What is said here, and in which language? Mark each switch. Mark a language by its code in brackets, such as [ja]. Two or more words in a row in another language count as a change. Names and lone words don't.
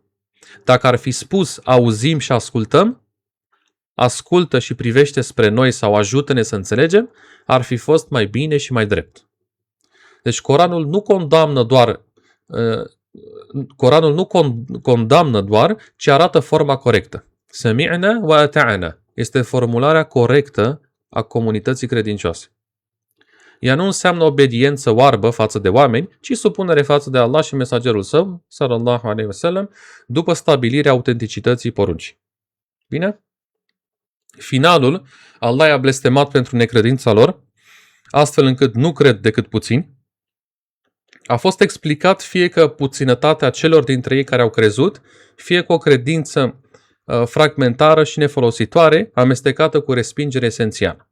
[ro] Dacă ar fi spus auzim și ascultăm, ascultă și privește spre noi sau ajută-ne să înțelegem, ar fi fost mai bine și mai drept. Deci Coranul nu condamnă doar, ci arată forma corectă. [ar] سمعنا وأطعنا [ro] este formularea corectă a comunității credincioase. Ea nu înseamnă obediență oarbă față de oameni, ci supunere față de Allah și mesagerul său, [ar] صلى الله عليه وسلم, [ro] după stabilirea autenticității poruncii. Bine? Finalul, Allah i-a blestemat pentru necredința lor, astfel încât nu cred decât puțini. A fost explicat fie că puținătatea celor dintre ei care au crezut, fie că o credință fragmentară și nefolositoare, amestecată cu respingere esențială.